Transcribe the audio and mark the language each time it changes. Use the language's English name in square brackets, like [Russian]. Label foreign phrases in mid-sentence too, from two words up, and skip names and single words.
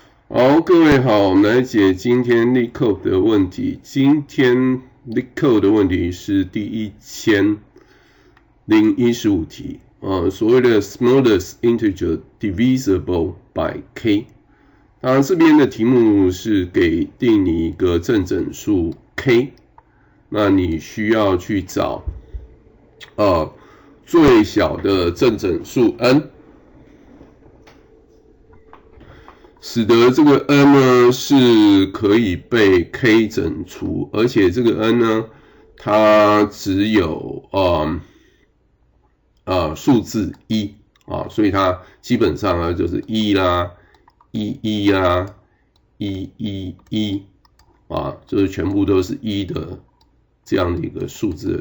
[Chinese] 好，各位好，我們來解今天 LeetCode 的問題。今天 LeetCode 的問題是第1015題，所謂的 smallest integer divisible by k。這邊的題目是給定你一個正整數 k， 那你需要去找最小的正整數 n。使得這個 n 呢是可以被 k 整除，而且這個 n 呢，它只有數字1所以它基本上呢就是1啦、11啦、111就是全部都是1的這樣的一個數字。